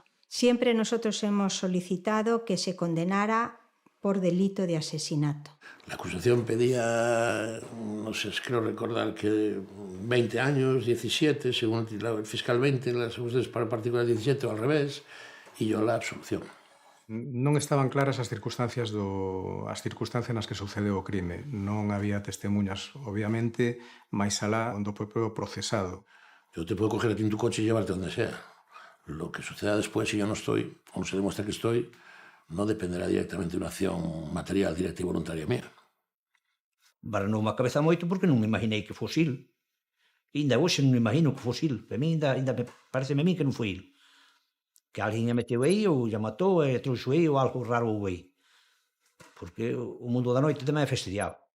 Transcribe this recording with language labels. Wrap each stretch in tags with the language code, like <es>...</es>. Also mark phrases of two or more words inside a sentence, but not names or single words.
<es>Siempre nosotros hemos solicitado que se condenara por delito de asesinato. La acusación pedía, no sé, creo recordar que 20 años, 17, según el fiscal 20, las acusaciones para el particular 17 o al revés, y yo la absolución.</es> <gl>Non estaban claras as circunstancias nas que sucedeu o crime. Non había testemunhas, obviamente, máis alá do propio procesado.</gl> <es>Yo te puedo coger a ti en tu coche y llevarte donde sea. Lo que suceda después, si yo no estoy, o no se demuestra que estoy, no dependerá directamente de una acción material, directa y voluntaria mía.</es> <gl>Barranoume a cabeza moito porque non me imaginei que fose il. Ainda hoxe non me imagino que fose il. Para mí, ainda pareceme a mí que non foi il. Que alguén a meteu aí ou ya matou e trouxo aí ou algo raro ou aí. Porque o mundo da noite tamén é fastidiado.</gl>